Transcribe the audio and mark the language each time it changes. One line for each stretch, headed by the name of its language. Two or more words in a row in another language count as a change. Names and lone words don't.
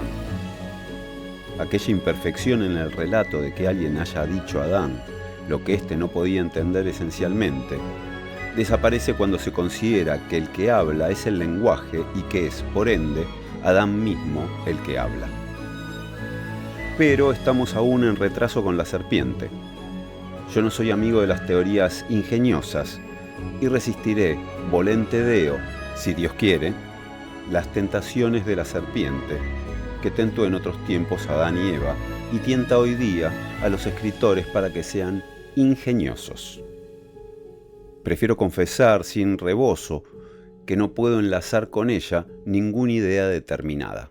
Spanish: Aquella imperfección en el relato de que alguien haya dicho a Adán lo que éste no podía entender esencialmente, desaparece cuando se considera que el que habla es el lenguaje y que es, por ende, Adán mismo el que habla. Pero estamos aún en retraso con la serpiente. Yo no soy amigo de las teorías ingeniosas y resistiré,
Latin: volente Deo,
Spanish: si Dios quiere, las tentaciones de la serpiente que tentó en otros tiempos a Adán y Eva y tienta hoy día a los escritores para que sean ingeniosos. Prefiero confesar sin rebozo que no puedo enlazar con ella ninguna idea determinada.